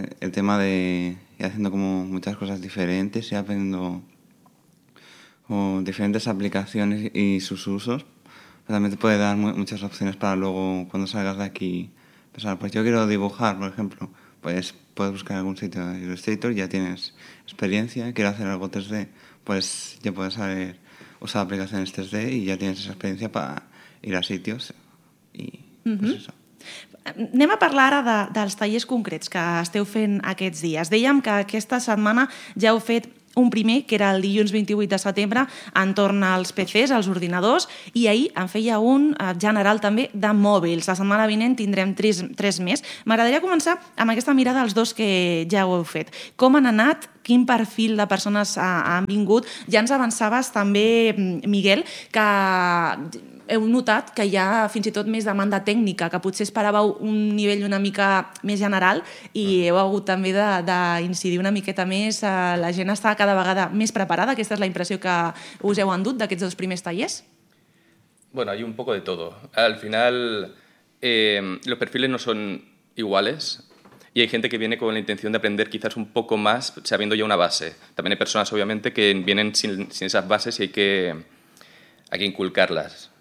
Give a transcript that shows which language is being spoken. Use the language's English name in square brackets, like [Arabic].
[Spanish] El tema de ir haciendo como muchas cosas diferentes y aprendiendo diferentes aplicaciones y sus usos, pero también te puede dar muchas opciones para luego, cuando salgas de aquí, pensar, pues yo quiero dibujar, por ejemplo, puedes buscar algún sitio de Illustrator, ya tienes experiencia, quieres hacer algo 3D, pues ya puedes saber usar aplicaciones 3D y ya tienes esa experiencia para ir a sitios y pues eso. [Catalan] Anem a parlar ara dels tallers concrets que esteu fent aquests dies. Dèiem que aquesta setmana ja heu fet un primer, que era el dilluns 28 de setembre, entorn als PCs, als ordinadors, i ahir en feia un general també de mòbils. La setmana vinent tindrem tres més. M'agradaria començar amb aquesta mirada als dos que ja ho heu fet. Com han anat? Quin perfil de persones han vingut? Ja ens avançaves també, Miguel, que heu notat que hi ha fins i tot més demanda tècnica, que potser esperàveu un nivell una mica més general i heu hagut també d'incidir una miqueta més. La gent està cada vegada més preparada. Aquesta és la impressió que us heu endut d'aquests dos primers tallers? [Spanish] Bueno, hay un poco de todo. Al final, los perfiles no son iguales y hay gente que viene con la intención de aprender quizás un poco más sabiendo ya una base. También hay personas, obviamente, que vienen sin esas bases y hay que inculcarlas.